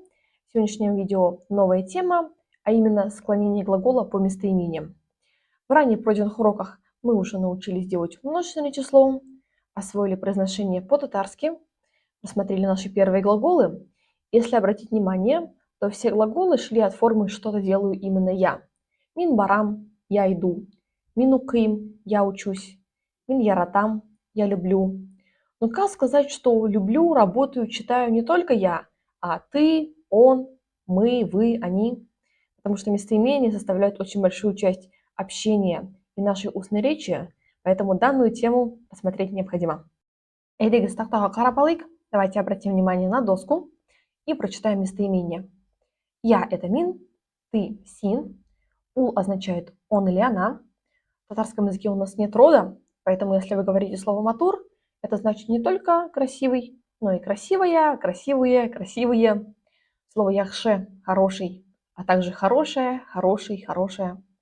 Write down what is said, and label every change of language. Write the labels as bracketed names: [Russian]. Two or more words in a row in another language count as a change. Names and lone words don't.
[Russian] В сегодняшнем видео новая тема, а именно склонение глагола по местоимениям. В ранее пройденных уроках мы уже научились делать множественное число, освоили произношение по-татарски, рассмотрели наши первые глаголы. Если обратить внимание, то все глаголы шли от формы «что-то делаю именно я». [Tatar] Мин барам – [Russian] я иду, [Tatar] мин уким – [Russian] я учусь, [Tatar] мин яратам – [Russian] я люблю. Но как сказать, что люблю, работаю, читаю не только я, а ты, он, мы, вы, они? Потому что местоимения составляют очень большую часть общения и нашей устной речи, поэтому данную тему посмотреть необходимо. [Tatar] Эйдегіз тақтаға қарап алайық. [Russian] Давайте обратим внимание на доску и прочитаем местоимение. Я – это мин, ты – син, ул означает он или она. В татарском языке у нас нет рода, поэтому если вы говорите слово матур, это значит не только красивый, но и красивая, красивые, красивые. Слово яхше – хороший, а также хорошая, хороший, хорошая.